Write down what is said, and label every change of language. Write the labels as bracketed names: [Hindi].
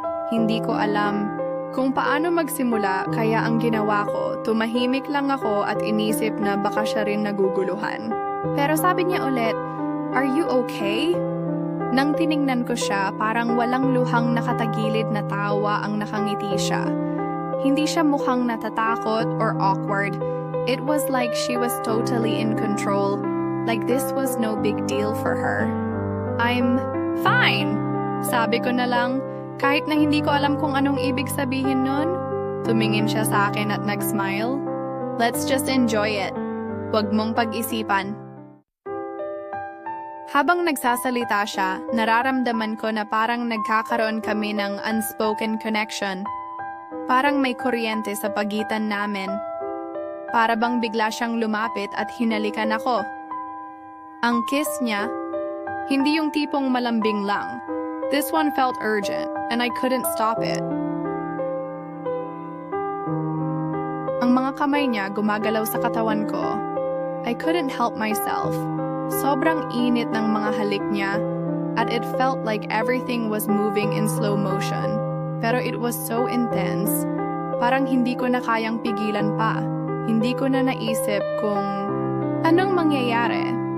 [Filipino] Hindi ko alam kung paano magsimula, kaya ang ginawa ko, tumahimik lang ako at inisip na baka siya rin naguguluhan. Pero sabi niya ulit, [English] "Are you okay?" [Filipino] Nang tiningnan ko siya, parang walang luhang nakatagilid na tawa ang nakangiti siya. Hindi siya mukhang natatakot or awkward. [English] It was like she was totally in control, like this was no big deal for her. "I'm fine," [Filipino] sabi ko na lang, kahit na hindi ko alam kung anong ibig sabihin nun. Tumingin siya sa akin at nag-smile. [English] "Let's just enjoy it. [Filipino] Huwag mong pag-isipan." Habang nagsasalita siya, nararamdaman ko na parang nagkakaroon kami ng [English] unspoken connection. [Filipino] Parang may kuryente sa pagitan namin. Para bang bigla siyang lumapit at hinalikan ako. Ang kiss niya, hindi yung tipong malambing lang. [English] This one felt urgent, and I couldn't stop it. [Filipino] Ang mga kamay niya gumagalaw sa katawan ko. [English] I couldn't help myself. [Filipino] Sobrang init ng mga halik niya, at [English] it felt like everything was moving in slow motion. [Filipino] Pero [English] it was so intense. [Filipino] Parang hindi ko na kayang pigilan pa. Hindi ko na naisip kung anong mangyayari.